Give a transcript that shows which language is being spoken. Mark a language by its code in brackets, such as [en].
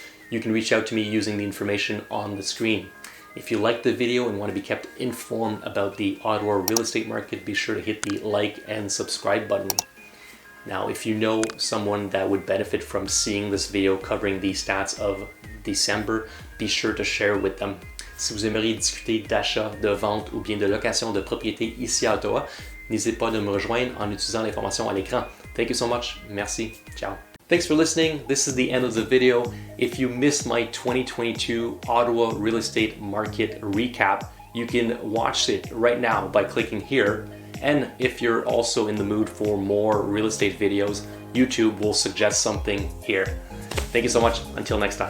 [en] You can reach out to me using the information on the screen. If you liked the video and want to be kept informed about the Ottawa real estate market, be sure to hit the like and subscribe button. Now, if you know someone that would benefit from seeing this video covering the stats of December, be sure to share with them. [fr] Si vous aimeriez discuter d'achat, de vente ou bien de location de propriété ici à Ottawa, n'hésitez pas de me rejoindre en utilisant l'information à l'écran. [en] Thank you so much. Merci. Ciao. Thanks for listening. This is the end of the video. If you missed my 2022 Ottawa real estate market recap, you can watch it right now by clicking here. And if you're also in the mood for more real estate videos, YouTube will suggest something here. Thank you so much. Until next time.